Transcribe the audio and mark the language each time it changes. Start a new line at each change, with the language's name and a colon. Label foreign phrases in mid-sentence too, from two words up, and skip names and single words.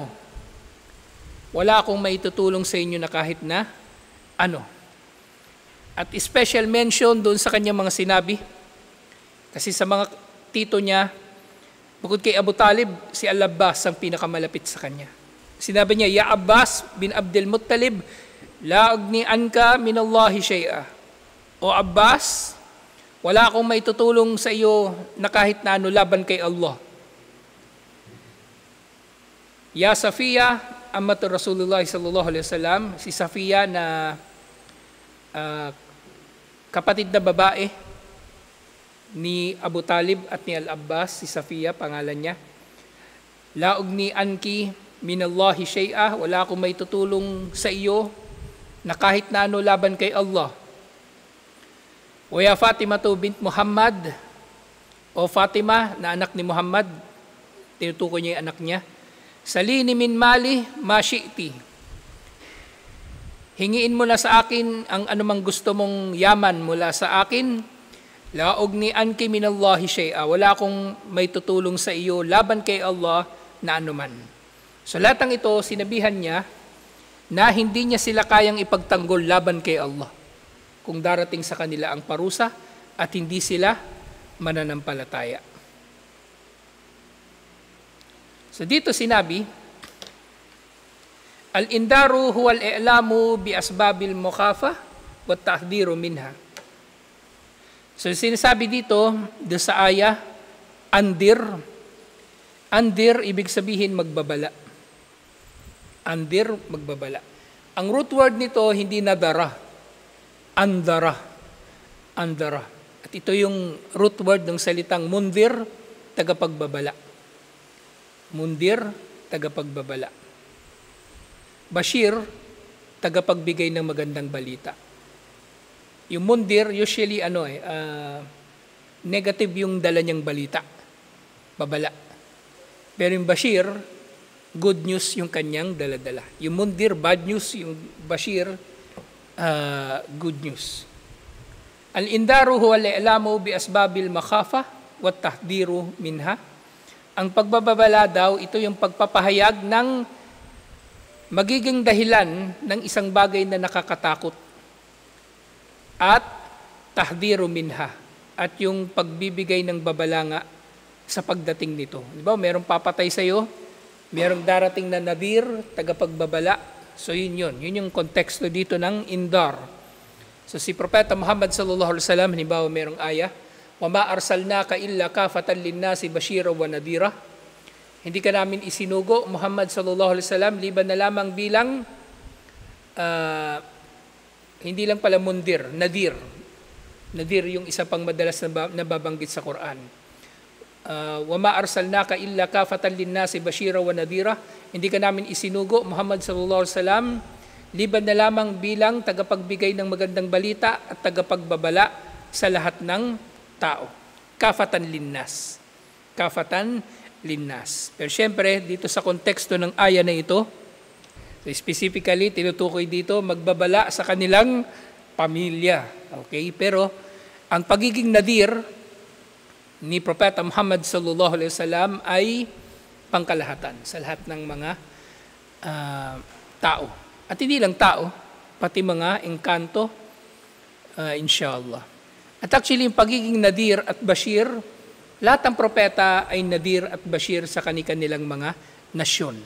Filipino: Wala akong maitutulong sa inyo na kahit na ano. At special mention doon sa kanyang mga sinabi. Kasi sa mga tito niya, bukod kay Abu Talib, si Al-Abbas ang pinakamalapit sa kanya. Sinabi niya,
Arabic: يا عباس بن عبد المطلب لا أغني عنك من الله شيئا.
Filipino: O Abbas, wala akong maitutulong sa iyo na kahit na ano laban kay Allah.
Arabic: يا صفية عمة رسول الله صلى الله عليه وسلم,
Filipino: si Safiya na kapatid na babae ni Abu Talib at ni Al-Abbas, si Safiya, pangalan niya.
Arabic: لا أغني عنك من الله شيئا,
Filipino: wala akong may tutulong sa iyo na kahit na ano laban kay Allah.
Arabic: ويا فاطمة بنت محمد,
Filipino: o Fatima na anak ni Muhammad, tinutukoy niya yung anak niya.
Arabic: سليني من مالي ما شئت.
Filipino: Hingiin mo na sa akin ang anumang gusto mong yaman mula sa akin.
Arabic: لا أغني عنك من الله شيئا,
Filipino: wala akong may tutulong sa iyo laban kay Allah na anuman. So lahat ng ito, sinabihan niya na hindi niya sila kayang ipagtanggol laban kay Allah kung darating sa kanila ang parusa at hindi sila mananampalataya. So dito sinabi,
Arabic: الإنذار هو الإعلام بأسباب المخافة والتحذير منها.
Filipino: So sinasabi dito sa aya, andir. Andir, ibig sabihin magbabala. Andir, magbabala. Ang root word nito, hindi nadara. Andara. Andara. At ito yung root word ng salitang mundir, tagapagbabala. Mundir, tagapagbabala. Bashir, tagapagbigay ng magandang balita. Yung mundir, usually negative yung dala niyang balita. Babala. Pero yung Bashir,
English: good news
Filipino: yung kanyang dala-dala. Yung mundir,
English: bad news.
Filipino: Yung Bashir,
English: good news.
Arabic: الإنذار هو الإعلام بأسباب المخافة والتحذير منها.
Filipino: Ang pagbababala daw, ito yung pagpapahayag ng magiging dahilan ng isang bagay na nakakatakot. At
Arabic: التحذير منها.
Filipino: At yung pagbibigay ng babala nga sa pagdating nito. Di ba? Merong papatay sa iyo, merong darating na nadir, tagapagbabala. So yun. Yun yung konteksto dito ng indar. So si Propeta Muhammad
Arabic: صلى الله عليه وسلم,
Filipino: halimbawa merong aya,
Arabic: وما أرسلناك إلا كافة للناس بشيرا ونذيرا.
Filipino: Hindi ka namin isinugo,
Arabic: محمد صلى الله عليه وسلم,
Filipino: liban na lamang bilang hindi lang pala mundir, nadir. Nadir yung isa pang madalas na nababanggit sa Quran.
Arabic: وما أرسلناك إلا كافة للناس بشيرا ونذيرا.
Filipino: Hindi ka namin isinugo,
Arabic: محمد صلى الله عليه وسلم,
Filipino: liban na lamang bilang tagapagbigay ng magandang balita at tagapagbabala sa lahat ng tao.
Arabic: كافة للناس كافة للناس.
Filipino: Pero syempre, dito sa konteksto ng aya na ito, specifically, tinutukoy dito, magbabala sa kanilang pamilya. Okay? Pero, ang pagiging nadir ni Propeta Muhammad
Arabic: صلى الله عليه وسلم
Filipino: ay pangkalahatan sa lahat ng mga tao. At hindi lang tao, pati mga engkanto, inshallah. At actually, yung pagiging nadir at bashir, lahat ng propeta ay nadir at bashir sa kanilang mga nasyon.